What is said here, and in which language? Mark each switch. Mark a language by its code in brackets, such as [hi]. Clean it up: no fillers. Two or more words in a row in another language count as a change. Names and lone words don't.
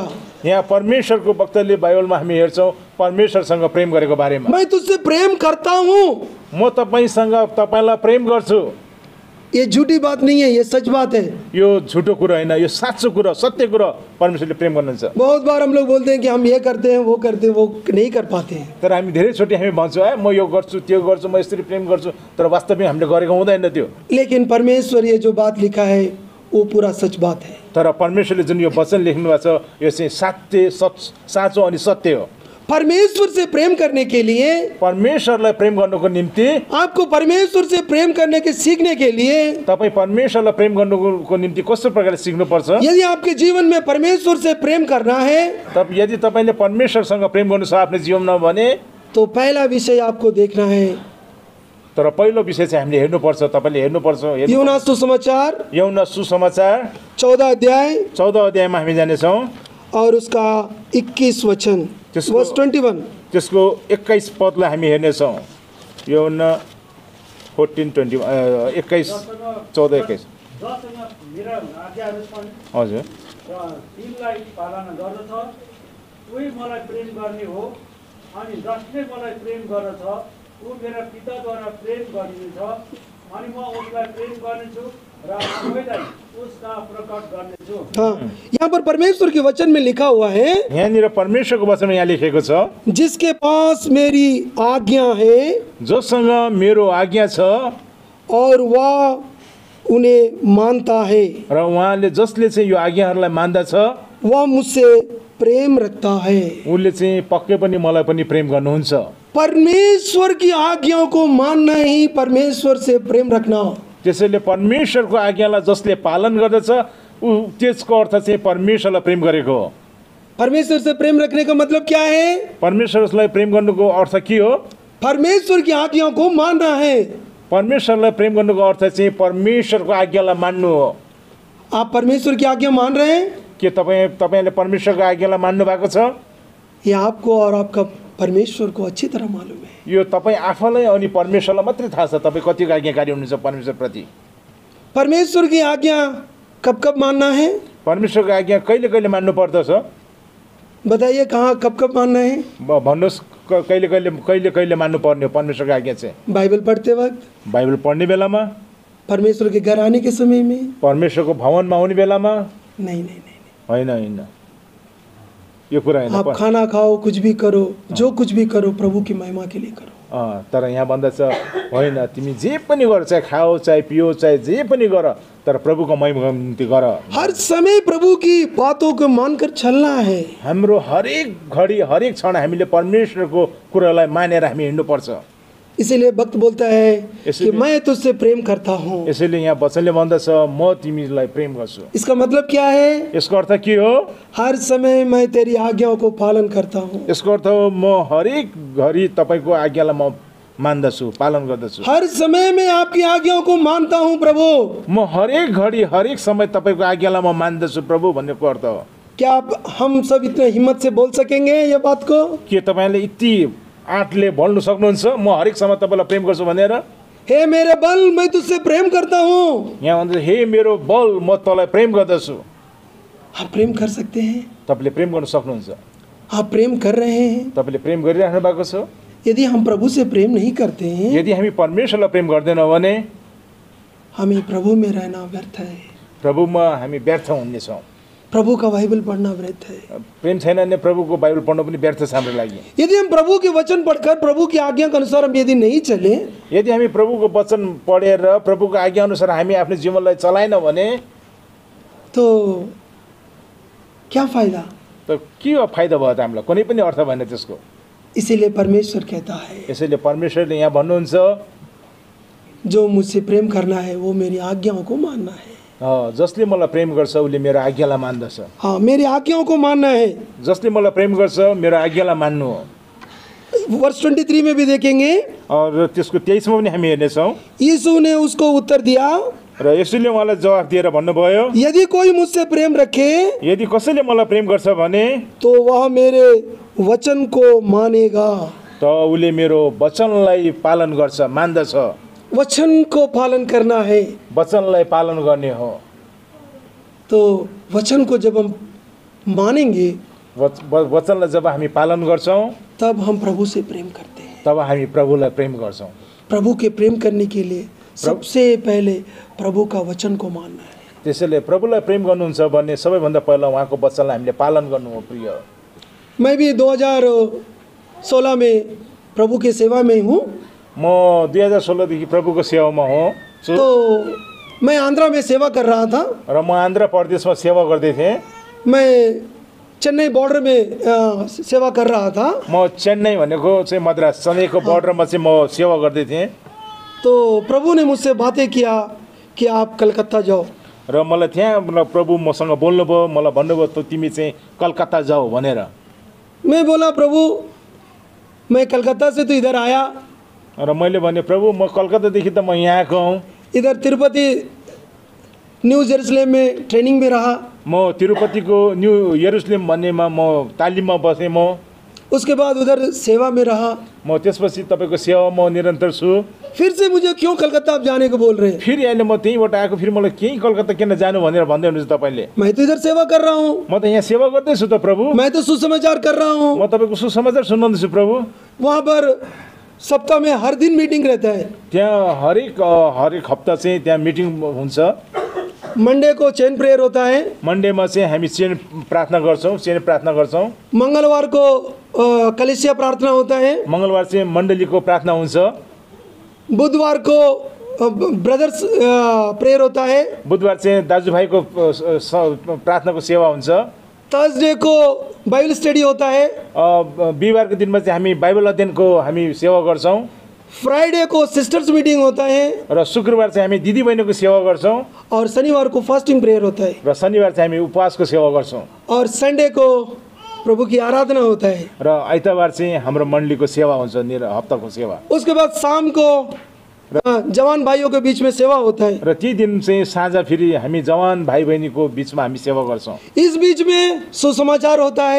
[ne] यहाँ परमेश्वरको भक्तले बाइबलमा हामी हेर्छौँ परमेश्वरसँग प्रेम गरेको बारेमा। [hi] मैं तुझसे प्रेम करता हूँ, [ne] म तपाईँसँग तपाईँलाई प्रेम गर्छु। [hi] ये झूठी बात नहीं है, ये सच बात है। [ne] यो झुटो कुरा होइन, यो साँचो कुरा, सत्य कुरा। परमेश्वरले प्रेम गर्नुहुन्छ। [hi] बहुत बार हम लोग बोलते हैं कि हम ये करते हैं, वो करते हैं, वो नहीं कर पाते हैं। [ne] तर हामी धेरैचोटि हामी भन्छौँ म यो गर्छु, त्यो गर्छु, म यसरी प्रेम गर्छु, तर वास्तवमा हामीले गरेको हुँदैन त्यो। [hi] लेकिन परमेश्वर ये जो बात लिखा है वो पूरा सच बात है। [ne] तर परमेश्वरले जुन यो वचन लेख्नु भएको छ यो चाहिँ साँचो अनि सत्य हो। [hi] परमेश्वर से प्रेम करने के लिए, [ne] परमेश्वरलाई प्रेम गर्नुको निम्ति, [hi] आपको परमेश्वर से प्रेम करने के सीखने के लिए, [ne] तपाईँ परमेश्वरलाई प्रेम गर्नुको निम्ति कस्तो प्रकारले सिक्नुपर्छ? [hi] यदि आपके जीवन में परमेश्वर से प्रेम करना है, [ne] तब यदि तपाईँले परमेश्वरसँग प्रेम गर्नु छ आफ्नो जीवनमा भने, [hi] तो पहला विषय आपको देखना है [ne] तर पहिलो विषय चाहिँ हामीले हेर्नुपर्छ, तपाईँले हेर्नुपर्छ। यूहन्ना सुसमाचार यूहन्ना सुसमाचार 14 अध्याय 14 अध्यायमा हामी जानेछौँ [hi] और उसका 21 वचन वर्स 21। [ne] त्यसको 21 पदलाई हामी हेर्नेछौँ। यूहन्ना 14:20 21 14 21। जसँग मेरा आज्ञाहरू छन् हजुर र तिनलाई पालना गर्दछ उही मलाई प्रेम गर्ने हो, अनि जसले मलाई प्रेम गर्दछ ऊ मेरा पिताद्वारा प्रेम गरिनेछ, अनि म उसलाई प्रेम गर्नेछु र आफैलाई उसका प्रकट गर्नेछु। [hi] हाँ, यहाँ पर परमेश्वर के वचन में लिखा हुआ है, [ne] यहाँनिर परमेश्वरको वचनमा यहाँ लेखेको छ, [hi] जिसके पास मेरी आज्ञा है [ne] जोसँग मेरो आज्ञा छ [hi] और वह उन्हें मानता है, [ne] र उहाँले जसले चाहिँ यो आज्ञाहरूलाई मान्दछ [hi] वह मुझसे प्रेम रखता है। [ne] उसले चाहिँ पक्कै पनि मलाई पनि प्रेम गर्नुहुन्छ। [hi] परमेश्वर की आज्ञाओं को मानना ही परमेश्वर से प्रेम रखना। [ne] त्यसैले परमेश्वरको आज्ञालाई जसले पालन गर्दछ ऊ त्यसको अर्थ चाहिँ परमेश्वरलाई प्रेम गरेको हो। [hi] परमेश्वर से प्रेम रखने का मतलब क्या है? [ne] परमेश्वरलाई प्रेम गर्नुको अर्थ के हो? [hi] परमेश्वर की आज्ञाओं को मानना है। [ne] परमेश्वरलाई प्रेम गर्नुको अर्थ चाहिँ परमेश्वरको आज्ञालाई मान्नु हो। [hi] आप परमेश्वर की आज्ञा मान रहे हैं? [ne] के तपाईँले परमेश्वरको आज्ञालाई मान्नु भएको छ? [hi] ये आपको और आपका परमेश्वर को अच्छी तरह मालूम है। [ne] यो तपाईँ आफैलाई अनि परमेश्वरलाई मात्रै थाहा छ तपाईँ कतिको आज्ञाकारी हुनुहुन्छ परमेश्वरप्रति। [hi] परमेश्वर की आज्ञा कब कब मानना है? [ne] परमेश्वरको आज्ञा कहिले कहिले मान्नु पर्दछ? [hi] बताइए कहाँ कब कब मानना है? [ne] भन्नुहोस् कहिले कहिले मान्नु पर्ने हो परमेश्वरको आज्ञा चाहिँ? [hi] बाइबल पढ़ते वक्त, [ne] बाइबल पढ्ने बेलामा, [hi] परमेश्वर के घर आने के समय में, [ne] परमेश्वरको भवनमा आउने बेलामा? [hi] नहीं नहीं नहीं, [ne] होइन होइन, यो कुरा होइन। [hi] आप खाना खाओ, कुछ भी करो, जो कुछ भी करो प्रभु की महिमा के लिए करो। [ne] तर यहाँ भन्दछ होइन, तिमी जे पनि गर, चाहे खाओ चाहे पियो चाहे जे पनि गर, तर प्रभुको महिमाको निम्ति गर। [hi] हर समय प्रभु की बातों को मानकर चलना है। [ne] हाम्रो हरेक घडी हरेक क्षण हामीले परमेश्वरको कुरालाई मानेर हामी हिँड्नुपर्छ। [hi] इसीलिए भक्त बोलता है कि इसीलिए- मैं तुझसे प्रेम करता हूँ। [ne] यसैले यहाँ वचनले भन्दछ म तिमीलाई प्रेम गर्छु। [hi] इसका मतलब क्या है? [ne] यसको अर्थ के हो? [hi] हर समय मैं तेरी आज्ञाओं को पालन करता हूँ। [ne] यसको अर्थ हो म हरेक घडी तपाईँको आज्ञालाई म मान्दछु, पालन गर्दछु। [hi] हर समय मैं आपकी आज्ञाओं को मानता हूँ प्रभु। [ne] म हरेक घडी हरेक समय तपाईँको आज्ञालाई म मान्दछु प्रभु भन्नेको अर्थ हो। [hi] क्या हम सब इतने हिम्मत से बोल सकेंगे ये बात को? [ne] के तपाईँले यति आँटले बोल्नु सक्नुहुन्छ म हरेक समय तपाईँलाई प्रेम गर्छु भनेर? [hi] हे मेरे बल, मैं तुझसे प्रेम करता हूँ। [ne] यहाँ भन्छ हे मेरो बल, म तँलाई प्रेम गर्दछु। [hi] आप प्रेम कर सकते हैं? [ne] तपाईँले प्रेम गर्न सक्नुहुन्छ? [hi] आप प्रेम कर रहे हैं? [ne] तपाईँले प्रेम गरिराख्नु भएको छ? [hi] यदि हम प्रभु से प्रेम नहीं करते हैं, [ne] यदि हामी परमेश्वरलाई प्रेम गर्दैनौँ भने [hi] हमें प्रभु में रहना व्यर्थ है। [ne] प्रभुमा हामी व्यर्थ हुनेछौँ। [hi] प्रभु का बाइबल पढ़ना व्यर्थ है। [ne] प्रेम छैन भने प्रभुको बाइबल पढ्नु पनि व्यर्थ छ हाम्रो लागि। [hi] यदि हम प्रभु के वचन पढ़कर प्रभु की आज्ञा के अनुसार हम यदि नहीं चले, [ne] यदि हामी प्रभुको वचन पढेर प्रभुको आज्ञा अनुसार हामी आफ्नो जीवनलाई चलाएनौँ भने [hi] तो क्या फायदा? [ne] त के फाइदा भयो त हामीलाई? कुनै पनि अर्थ भएन त्यसको। [hi] इसीलिए परमेश्वर कहता है, [ne] यसैले परमेश्वरले यहाँ भन्नुहुन्छ [hi] जो मुझसे प्रेम करना है वो मेरी आज्ञाओं को मानना है। [ne] जसले मलाई प्रेम गर्छ उसले मेरो आज्ञालाई मान्दछ। [hi] हाँ, मेरी आज्ञाओं को मानना है। [ne] जसले मलाई प्रेम गर्छ मेरो आज्ञालाई मान्नु हो। [hi] वर्ष 23 में भी देखेंगे, [ne] और त्यसको 23 मा पनि हामी हेर्नेछौँ। [hi] यीशु ने उसको उत्तर दिया, [ne] र यसैले उहाँलाई जवाफ दिएर भन्नुभयो, [hi] यदि कोई मुझसे प्रेम रखे [ne] यदि कसैले मलाई प्रेम गर्छ भने [hi] तो वह मेरे वचन को मानेगा। [ne] त उसले मेरो वचनलाई पालन गर्छ, मान्दछ। [hi] वचन को पालन करना है। [ne] वचनलाई पालन गर्ने हो। [hi] तो वचन को जब हम मानेंगे [ne] वचनलाई जब हामी पालन गर्छौँ [hi] तब हम प्रभु से प्रेम करते हैं। [ne] तब हामी प्रभुलाई प्रेम गर्छौँ। [hi] प्रभु के प्रेम करने के लिए सबसे पहले प्रभु का वचन को मानना है। [ne] त्यसैले प्रभुलाई प्रेम गर्नुहुन्छ भने सबैभन्दा पहिला उहाँको वचनलाई हामीले पालन गर्नु हो। [hi] प्रिय, मैं भी 2016 में प्रभु के सेवा में हूँ। [ne] म 2016 देखि प्रभुको सेवामा हो। [hi] तो मैं आंध्रा में सेवा कर रहा था। [ne] र म आन्ध्र प्रदेशमा सेवा गर्दै थिएँ। [hi] मैं चेन्नई बॉर्डर में सेवा कर रहा था। [ne] म चेन्नई भनेको चाहिँ मद्रास चेन्नईको बर्डरमा चाहिँ म सेवा गर्दै थिएँ। [hi] तो प्रभु ने मुझसे बातें किया कि आप कलकत्ता जाओ। [ne] र मलाई त्यहाँ प्रभु मसँग बोल्नुभयो, मलाई भन्नुभयो त तिमी चाहिँ कलकत्ता जाऊ भनेर। [hi] मैं बोला प्रभु, मैं कलकत्ता से तो इधर आया, [ne] र मैले भने प्रभु म कलकत्तादेखि त म यहाँको हुँ। [hi] इधर तिरुपति न्यू जेरूसलम में ट्रेनिंग में रहा। [ne] म तिरुपतिको न्यू यरुसलेम भन्नेमा म तालिममा बसेँ। म [hi] उसके बाद उधर सेवा में रहा। [ne] म त्यसपछि तपाईँको सेवामा निरन्तर छु। [hi] फिर से मुझे क्यों कलकत्ता आप जाने को बोल रहे हैं? [ne] फेरि अहिले म त्यहीँबाट आएको, फेरि मलाई केही कलकत्ता किन जानु भनेर भन्दै हुनुहुन्छ तपाईँले? [hi] मैं तो इधर सेवा कर रहा हूँ। [ne] म त यहाँ सेवा गर्दैछु त प्रभु। [hi] मैं तो सुसमाचार कर रहा हूँ। [ne] म तपाईँको सुसमाचार सुनाउँदैछु प्रभु। [hi] वहाँ पर सप्ताह में हर दिन मीटिंग रहता है। [ne] त्यहाँ हरेक हप्ता चाहिँ त्यहाँ मिटिङ हुन्छ। [hi] मंडे को [en] chain prayer [hi] होता है। [ne] मन्डेमा चाहिँ हामी चेन प्रार्थना गर्छौँ। [hi] मंगलवार को कलिसिया प्रार्थना होता है। [ne] मङ्गलबार चाहिँ मण्डलीको प्रार्थना हुन्छ। [hi] बुधवार को [en] brothers prayer [hi] होता है। [ne] बुधबार चाहिँ दाजुभाइको प्रार्थनाको सेवा हुन्छ। [hi] थर्सडे को [en] Bible study [hi] होता है। [ne] बिहिबारको दिनमा चाहिँ हामी बाइबल अध्ययनको हामी सेवा गर्छौँ। [hi] फ्राइडे को [en] sisters meeting [hi] होता है। [ne] र शुक्रबार चाहिँ हामी दिदीबहिनीको सेवा गर्छौँ। [hi] और शनिवार को [en] fasting prayer [hi] होता है। [ne] र शनिबार चाहिँ हामी उपवासको सेवा गर्छौँ। [hi] और संडे को प्रभु की आराधना होता है। [ne] र आइतबार चाहिँ हाम्रो मण्डलीको सेवा हुन्छ, हप्ताको सेवा। [hi] उसके बाद शाम को जवान भाइयों के बीच में सेवा होता है। [ne] र ती दिन चाहिँ साँझ फेरि हामी जवान भाइ बहिनीको बिचमा हामी सेवा गर्छौँ। [hi] इस बीच में सुसमाचार होता है।